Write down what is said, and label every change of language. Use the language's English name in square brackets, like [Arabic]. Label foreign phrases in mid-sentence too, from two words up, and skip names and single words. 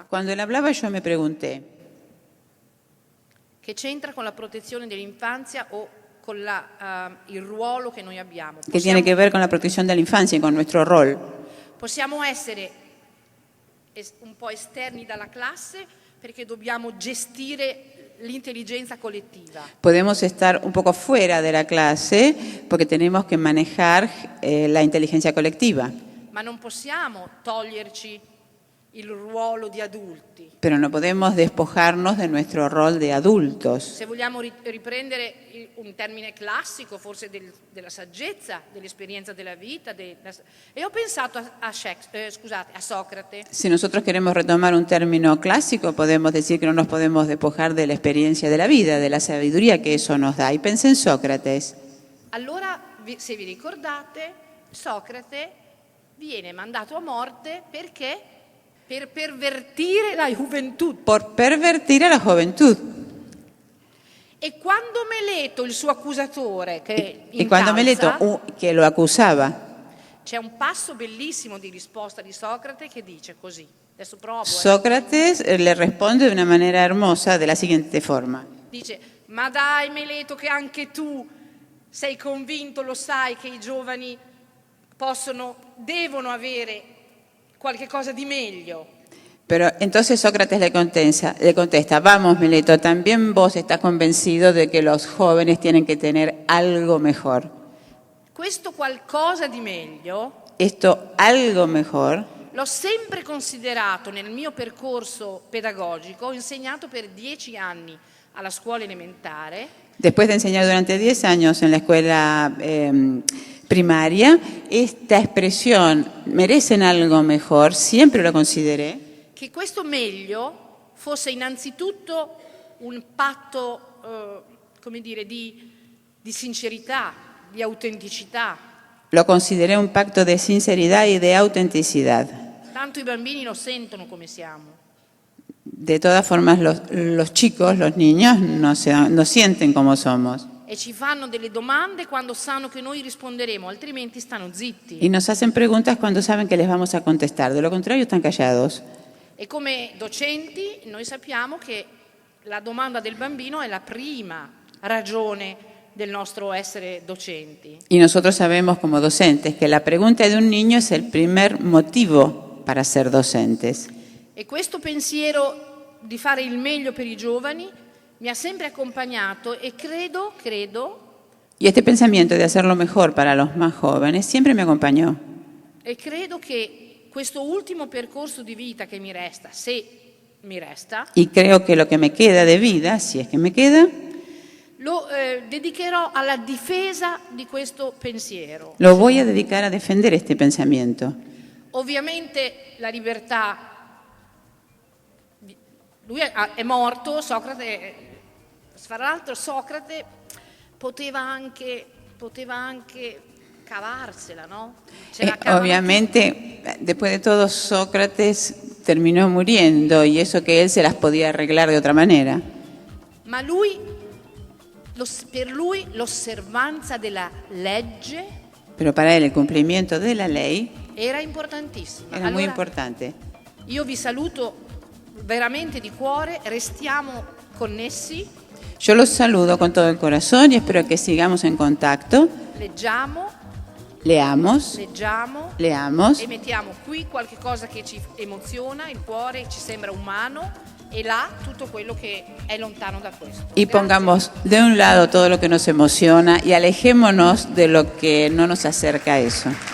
[Spanish] Cuando él hablaba yo me pregunté, [Italian] che c'entra con la protezione dell'infanzia o con il ruolo che noi abbiamo. [Spanish] ¿qué tiene que ver con la protección de la infancia y con nuestro rol? [Italian] Possiamo essere un po' esterni dalla classe perché dobbiamo gestire l'intelligenza collettiva. [Spanish] Podemos estar un poco fuera de la clase porque tenemos que manejar la inteligencia colectiva, [Italian] Ma non possiamo toglierci il ruolo di adulti. [Spanish] pero no podemos despojarnos de nuestro rol de adultos. [Italian] Se vogliamo riprendere un termine classico, forse della saggezza, dell'esperienza della vita, e ho pensato a Socrate. [Spanish] Si nosotros queremos retomar un término clásico, podemos decir que no nos podemos despojar de la experiencia de la vida, de la sabiduría que eso nos da. Y pensé en Sócrates. [Italian] Allora, se vi ricordate, Socrate viene mandato a morte perché? Per pervertire la gioventù. [Spanish] Por pervertir a la juventud. [Italian] E quando Meleto, il suo accusatore, che [Spanish] Y cuando Meleto, que lo acusaba, [Italian] c'è un passo bellissimo di risposta di Socrate che dice così. Adesso provo. [Spanish] Sócrates le responde de una manera hermosa de la siguiente forma. [Italian] Dice, ma dai Meleto che anche tu sei convinto, lo sai che i giovani devono avere qualche cosa di meglio. [Spanish] Pero entonces Sócrates le contesta, vamos Meleto, también vos estás convencido de que los jóvenes tienen que tener algo mejor. [Italian] Questo qualcosa di meglio [Spanish] Esto algo mejor [Italian] l'ho sempre considerato nel mio percorso pedagogico, ho insegnato per 10 anni alla scuola elementare. [Spanish] Después de enseñar durante 10 años en la escuela primaria, esta expresión, merecen algo mejor, siempre lo consideré, [Italian] Che questo meglio fosse innanzitutto un patto, come dire, di sincerità, di autenticità. [Spanish] lo consideré un pacto de sinceridad y de autenticidad. [Italian] Tanto i bambini lo sentono come siamo. [Spanish] De todas formas, los chicos, los niños, no sienten como somos. [Italian] e ci fanno delle domande quando sanno che noi risponderemo, altrimenti stanno zitti. [Spanish] Y nos hacen preguntas cuando saben que les vamos a contestar. De lo contrario, están callados. [Italian] E come docenti noi sappiamo che la domanda del bambino è la prima ragione del nostro essere docenti. [Spanish] Y nosotros sabemos como docentes que la pregunta de un niño es el primer motivo para ser docentes. [Italian] E questo pensiero di fare il meglio per i giovani mi ha sempre accompagnato e credo [Spanish] Y este pensamiento de hacer lo mejor para los más jóvenes siempre me acompañó. [Italian] che questo ultimo percorso di vita che mi resta, se mi resta, [Spanish] Y creo que lo que me queda de vida, si es que me queda, [Italian] lo dedicherò alla difesa di questo pensiero. [Spanish] lo voy a dedicar a defender este pensamiento. [Italian] Ovviamente la libertà, lui è morto, Socrate, fra l'altro Socrate poteva anche cavarsela, no? [Spanish] Obviamente, después de todo, Sócrates terminó muriendo y eso que él se las podía arreglar de otra manera. [Italian] Ma per lui l'osservanza della legge [Spanish] Pero para él el cumplimiento de la ley [Italian] era importantissima. [Spanish] era muy importante. [Italian] Io vi saluto veramente di cuore, restiamo connessi, [Spanish] Yo los saludo con todo el corazón y espero que sigamos en contacto. [Italian] leggiamo [Spanish] Leamos [Italian] e mettiamo qui qualche cosa che ci emoziona, il cuore ci sembra umano, e là tutto quello che è lontano da questo. [Spanish] y pongamos de un lado todo lo que nos emociona y alejémonos de lo que no nos acerca a eso.